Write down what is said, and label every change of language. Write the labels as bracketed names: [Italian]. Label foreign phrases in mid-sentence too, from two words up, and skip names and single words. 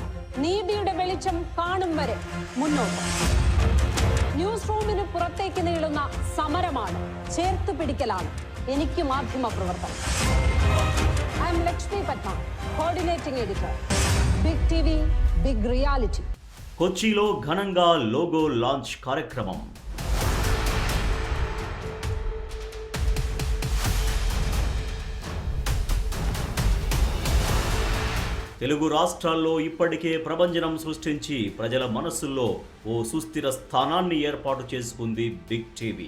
[Malayalam] നീതിയുടെ വെളിച്ചം കാണും വരെ മുന്നോട്ട്. ന്യൂസ് റൂമിന് പുറത്തേക്ക് നീളുന്ന സമരമാണ്, ചേർത്തു പിടിക്കലാണ് എനിക്ക് മാധ്യമ പ്രവർത്തനം. [English] I am [Malayalam] ലക്ഷ്മി പത്മ, [English] coordinating editor, [Malayalam] ബിഗ് ടിവി, ബിഗ് റിയാലിറ്റി. [Telugu] కొచ్చిలో ఘనంగా [English] logo launch [Telugu] కార్యక్రమం. తెలుగు రాష్ట్రాల్లో ఇప్పటికే ప్రభంజనం సృష్టించి ప్రజల మనస్సుల్లో ఓ సుస్థిర స్థానాన్ని ఏర్పాటు చేసుకుంది బిగ్ టీవీ.